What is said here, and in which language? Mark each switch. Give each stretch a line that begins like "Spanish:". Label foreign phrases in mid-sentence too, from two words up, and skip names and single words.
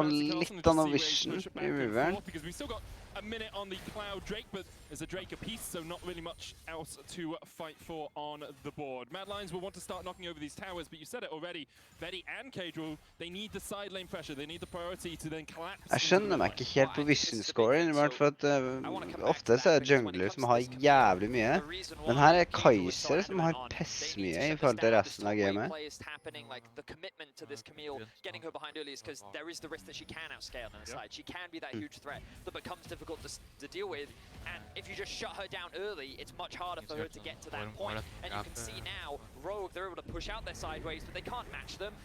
English: a vision because we've still got a minute on the Cloud Drake, but there's a Drake apiece, so not really much else to fight for on the board. Mad Lions will want to start knocking over these towers, but you said it already, Betty and Kadro, they need the side lane pressure, they need the priority to then collapse.
Norwegian: Jeg skjønner meg ikke helt på vision-scoren, i hvert fall at ofte så er det jungler som har jævlig mye, men her er Kai'Sa som har pess mye i forhold til resten av gamet.
English: like the commitment to this Camille, getting her behind early is because there is the risk that she can outscale on the side. She can be that huge threat that becomes difficult to deal with. And if you just shut her down early, it's much harder for her to get to that point. And you can see now, Rogue, they're able to push out their sideways, but they can't match them.